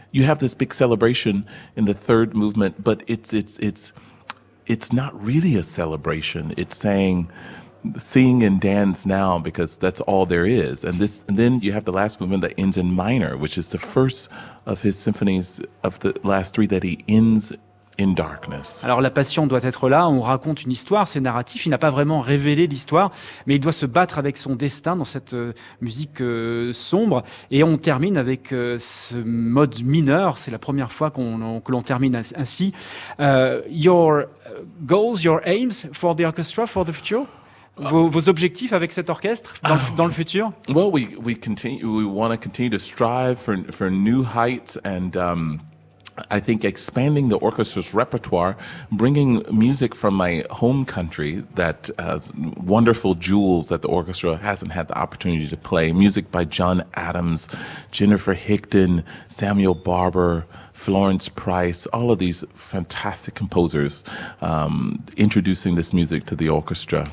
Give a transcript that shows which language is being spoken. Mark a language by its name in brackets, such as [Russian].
[English] You have this big celebration in the third movement, but it's not really a celebration. It's saying, sing and dance now, because that's all there is. And then you have the last movement that ends in minor, which is the first of his symphonies, of the last three, that he ends in darkness. [French] Alors la passion doit être là, on raconte une histoire, c'est narratif, il n'a pas vraiment révélé l'histoire, mais il doit se battre avec son destin dans cette musique sombre, et on termine avec ce mode mineur, c'est la première fois que l'on termine ainsi. [English] Your goals, your aims for the orchestra, for the future? [French] vos objectifs avec cet orchestre dans le futur? [English] Well, we want to continue to strive for new heights and I think expanding the orchestra's repertoire, bringing music from my home country that has wonderful jewels that the orchestra hasn't had the opportunity to play, music by John Adams, Jennifer Higdon, Samuel Barber, Florence Price, all of these fantastic composers introducing this music to the orchestra.